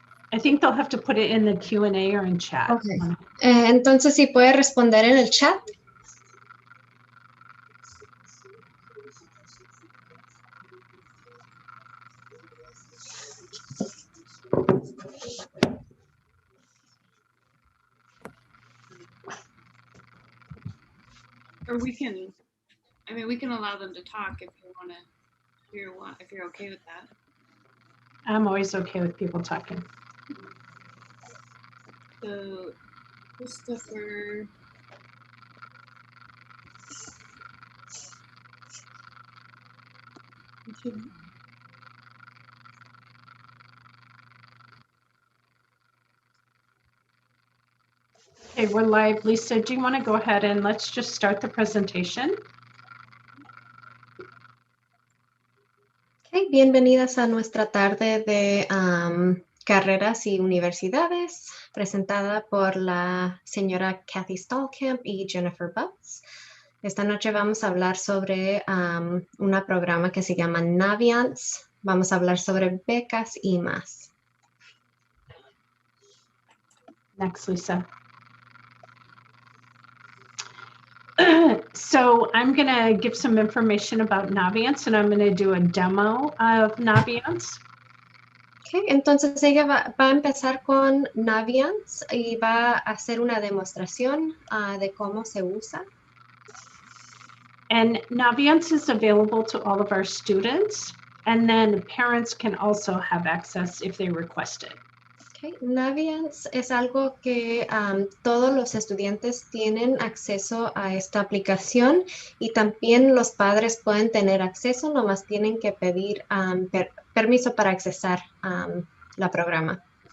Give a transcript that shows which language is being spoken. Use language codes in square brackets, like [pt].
[en] I think they'll have to put it in the Q&A or in chat. Okay. [es] Entonces, si puede responder en el chat. [en] Or we can allow them to talk if you want to, if you're okay with that. I'm always okay with people talking. So, Christopher. Okay, we're live. Lisa, do you want to go ahead and let's just start the presentation? [es] Okay, bienvenidas a nuestra tarde de carreras y universidades, presentada por la señora Kathy Stallkamp y Jennifer Butts. Esta noche vamos a hablar sobre un programa que se llama Naviance. Vamos a hablar sobre becas y más. [en] Next, Lisa. So I'm going to give some information about Naviance, and I'm going to do a demo of Naviance. [es] Okay, entonces ella va a empezar con Naviance y va a hacer una demostración de cómo se usa. [en] And Naviance is available to all of our students, and then parents can also have access if they request it. Okay. [es] Naviance es algo que todos los estudiantes tienen acceso a esta aplicación y también los padres pueden tener acceso, nomás tienen que pedir permiso para accesar la programa.